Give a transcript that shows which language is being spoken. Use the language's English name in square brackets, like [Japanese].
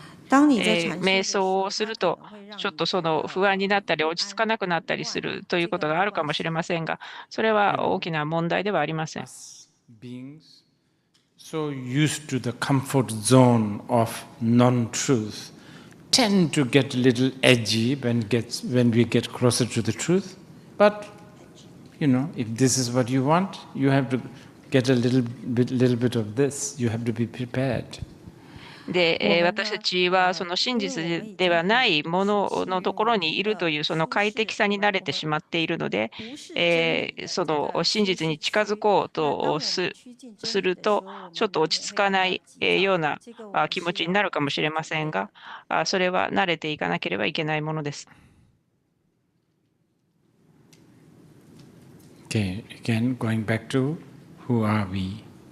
[Japanese] 瞑想をすると、ちょっとその不安になったり落ち着かなくなったりするということがあるかもしれませんが、それは大きな問題ではありません。 [English] So used to the comfort zone of non-truth tend to get a little edgy when we get closer to the truth. But if this is what you want, you have to get a little bit of this. You have to be prepared. [Japanese] で、私たちはその真実ではないもののところにいるというその快適さに慣れてしまっているので、その真実に近づこうとするとちょっと落ち着かないような気持ちになるかもしれませんが、それは慣れていかなければいけないものです。 [English] Okay, again going back to who are we?